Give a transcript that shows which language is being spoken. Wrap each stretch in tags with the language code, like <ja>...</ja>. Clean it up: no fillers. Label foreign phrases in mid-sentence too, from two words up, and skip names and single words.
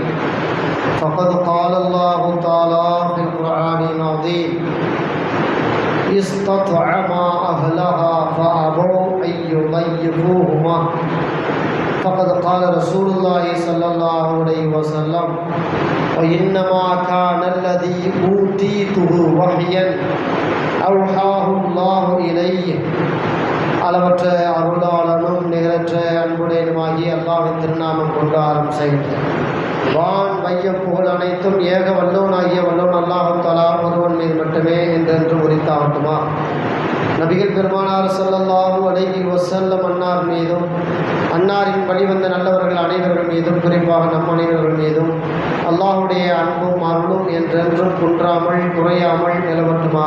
<ar>فقد قال الله تعالى في القرآن العظيم: استطعما أهلها فأبوا أن يضيفوهما. فقد قال رسول الله صلى الله عليه وسلم: وإنما كان الذي أوتيته وحيا أوحاه الله إليه.</ar> <ta>அளவற்ற அருளாளனும் நிகரற்ற அன்புடையனுமாகிய அல்லாஹ்வின் திருநாமம் கொண்டு ஆரம்பிக்கின்றேன். வான் வையம் புகழ் அனைத்தும் ஏக வல்லோனாகிய வல்லோன்</ta> <ar>الله تعالى</ar> <ta>ஒருவன் மீது மட்டுமே என்றென்று உரித்தாகட்டுமா. நபிகள் பெருமானார்</ta> <ar>صلى الله عليه وسلم</ar> <ta>அன்னார் மீதும் அன்னாரின் வழிவந்த நல்லவர்கள் அனைவர்கள் மீதும் குறிப்பாக நம் அனைவர்கள் மீதும் அல்லாஹுடைய அன்பும் அருளும் என்றென்றும் குன்றாமல் குறையாமல் நிலவட்டுமாக.</ta>